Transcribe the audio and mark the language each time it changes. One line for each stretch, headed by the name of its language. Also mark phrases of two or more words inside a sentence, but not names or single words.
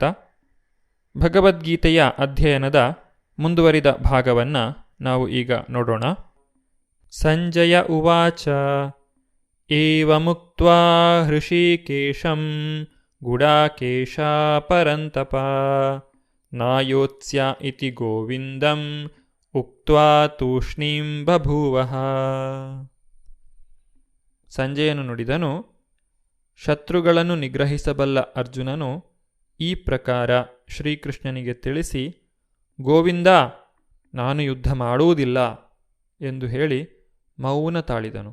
Kannada: ಭಗವದ್ಗೀತೆಯ ಅಧ್ಯಯನದ ಮುಂದುವರಿದ ಭಾಗವನ್ನು ನಾವು ಈಗ ನೋಡೋಣ.
Sanskrit: ಸಂಜಯ ಉವಾಚ ಏವಮುಕ್ತ್ವಾ ಹೃಷೀಕೇಶಂ ಗುಡಾಕೇಶ ಪರಂತಪ ನಾಯೋತ್ಸ್ಯ ಇತಿ ಗೋವಿಂದಂ ಉಕ್ತ್ವಾ ತೂಷ್ಣೀಂ ಬಭೂವಃ.
Kannada: ಸಂಜಯನು ನುಡಿದನು, ಶತ್ರುಗಳನ್ನು ನಿಗ್ರಹಿಸಬಲ್ಲ ಅರ್ಜುನನು ಈ ಪ್ರಕಾರ ಶ್ರೀಕೃಷ್ಣನಿಗೆ ತಿಳಿಸಿ, ಗೋವಿಂದ, ನಾನು ಯುದ್ಧ ಮಾಡುವುದಿಲ್ಲ ಎಂದು ಹೇಳಿ ಮೌನ ತಾಳಿದನು.